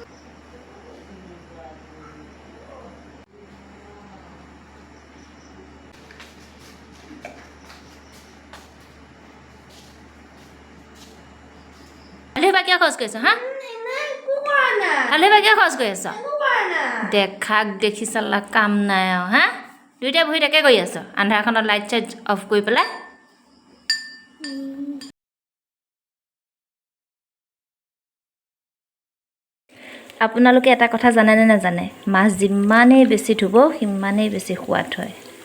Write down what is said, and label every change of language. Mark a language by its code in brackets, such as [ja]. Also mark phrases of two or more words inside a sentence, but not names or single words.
[as] Halle ba kya khos koisa ha? Halle ba kya khos koisa? দেখাক দেখি চালা কাম নাই আৰু হা দুইটা বহি তাকে কৰি আছ আন্ধাৰখনত লাইট চাইট অফ কৰি পেলাই আপোনালোকে এটা কথা জানে নে নাজানে মাছ যিমানেই বেছি ধুব সিমানেই বেছি সোৱাদ হয়